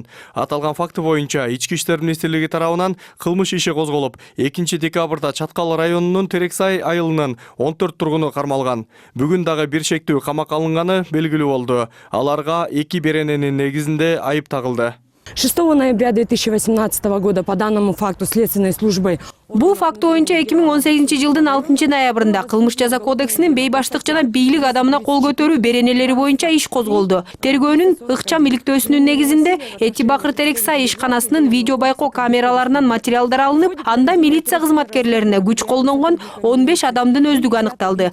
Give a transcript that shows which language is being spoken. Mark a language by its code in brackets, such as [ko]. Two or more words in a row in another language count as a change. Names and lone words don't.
[ky] Аталган факты боюнча Ички иштер министрлиги тарабынан кылмыш иши козголуп, 2-декабрда Чаткал районунун Терексай айылынын 14 тургуну кармалган. Бүгүн дагы бир шектүү камакка алынганы белгилүү болду. Аларга 2 берененин негизинде айып тагылды. [ru] 6 ноября 2018 года по данному факту следственной службой [ky] Бул факт боюнча 2018 жылдын 6 ноябрында кылмыш жаза кодексинин бейбаштык жана бийлик адамына кол көтөрүү беренелери боюнча иш козголду. Тергөөнүн ыкчам иликтөөсүнүн негизинде Эти Бакыр Терексай ишканасынын видео байкоо камераларынан материалдар алынып, анда милиция кызматкерлерине күч колдонгон 15 адамдын өздүгү аныкталды.